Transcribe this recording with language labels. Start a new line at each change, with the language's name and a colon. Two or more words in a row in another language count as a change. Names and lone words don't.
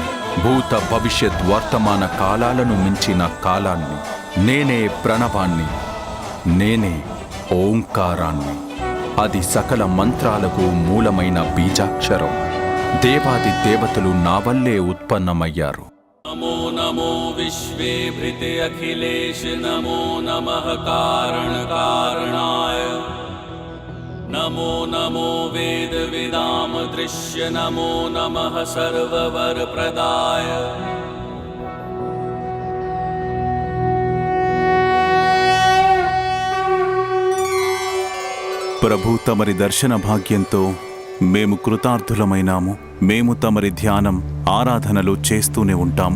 Telugu: భూత, భవిష్యత్, వర్తమాన కాలాలను మించిన కాలాన్ని. నేనే ప్రణవాన్ని, నేనే ఓంకారాన్ని. అది సకల మంత్రాలకు మూలమైన బీజాక్షరం. దేవాది దేవతలు నా వల్లే ఉత్పన్నమయ్యారు.
Sanskrit: नमो नमो विश्वे भृते अखिलेश नमो नमः कारण कारणाय नमो नमो वेद विदाम दृश्य नमो नमः सर्ववर प्रदाय
Telugu: ప్రభు తమరి దర్శన భాగ్యంతో మేము కృతార్థులమైనాము. మేము తమరి ధ్యానం, ఆరాధనలు చేస్తూనే ఉంటాము.